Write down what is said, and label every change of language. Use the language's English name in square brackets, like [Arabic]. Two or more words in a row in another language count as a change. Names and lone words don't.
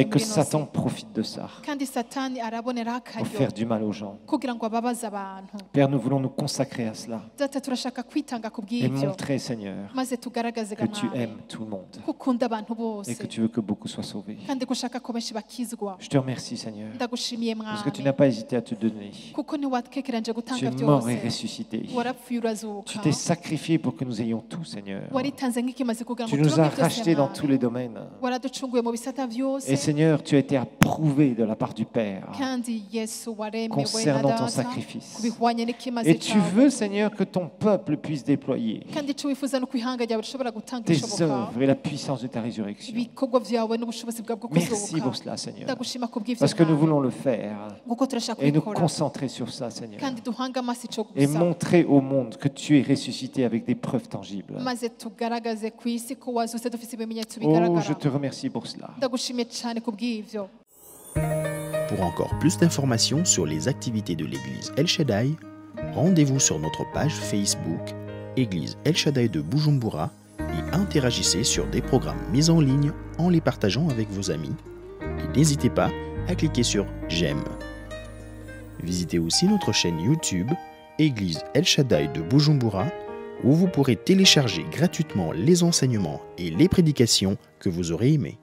[French] et que [Rundi] muri ino [French] Satan si, profite de ça [Rundi] kandi satani araboneraho [French] pour [Rundi] akaryo [French] faire du mal aux gens. [Rundi] kugira ngo ababaze abantu. [French] Père, nous voulons nous consacrer à cela [Rundi] Data turashaka kwitanga ku [French] et [Rundi] bw'ibyo [French] montrer, Seigneur, [Rundi] maze tugaragaze [French] que tu [Rundi] gamwawe [French] aimes tout le monde [Rundi] ko ukunda abantu [French] et [Rundi] bose [French] que tu veux que beaucoup soient sauvés. [Rundi] kandi ko ushaka ko benshi bakizwa. [French] Je te remercie, Seigneur, [Rundi] Ndagushimiye [French] parce que tu [Rundi] mwami [French] n'as pas hésité à te donner. [Rundi] kuko ntiwatekeranje [French] Tu [Rundi] gutanga [French] es mort et [Rundi] byose, [French] ressuscité. [Rundi] warapfuye [French] Tu [Rundi] urazuka, [French] t'es sacrifié pour que nous ayons tout, Seigneur. [Rundi] waritanze nk'ikimaze kugira ngo [French] Tu nous as [Rundi] turonke byose [French] rachetés dans [Rundi] mwami. [French] tous les domaines. [Rundi] Waraducunguye mu bisata byose [French] Et Seigneur, tu as été approuvé de la part du Père [Rundi] kandi Yesu waremewe na [French] concernant ton [Rundi] data [French] sacrifice. [Rundi] kubihwanye n'ikimaze [French] Et tu [Rundi] cyawe, [French] veux, Seigneur, que ton peuple puisse déployer [Rundi] kandi icyo wifuza no kwihanga ryawe rishobora gutanga [French] tes [Rundi] ibishoboka [French] œuvres et la puissance de ta résurrection. [Rundi] ibikorwa byawe yawe n'ubushobozi bwawe bwo [French] Merci [Rundi] kuzuka [French] pour cela, Seigneur. [Rundi] ndagushima kubw'ivyo [French] Parce que nous [Rundi] Mwami, [French] voulons le faire [Rundi] kuko turashaka [French] et nous [Rundi] kubikora [French] concentrer sur ça, Seigneur. [Rundi] kandi duhanga amaso ico [French] Et [Rundi] gusa [French] montrer au monde que tu es ressuscité avec des preuves tangibles. [Rundi] maze tugaragaze ku isi ko wazutse dufise ibimenyetso [French] Oh, je [Rundi] bigaragara [French] te remercie pour cela. [Rundi] ndagushimiye cyane kubw'ivyo. [French] Pour encore plus d'informations sur les activités de l'église El Shaddai, rendez-vous sur notre page Facebook Église El Shaddai de Bujumbura et interagissez sur des programmes mis en ligne en les partageant avec vos amis. Et n'hésitez pas à cliquer sur J'aime. Visitez aussi notre chaîne YouTube Église El Shaddai de Bujumbura où vous pourrez télécharger gratuitement les enseignements et les prédications que vous aurez aimés.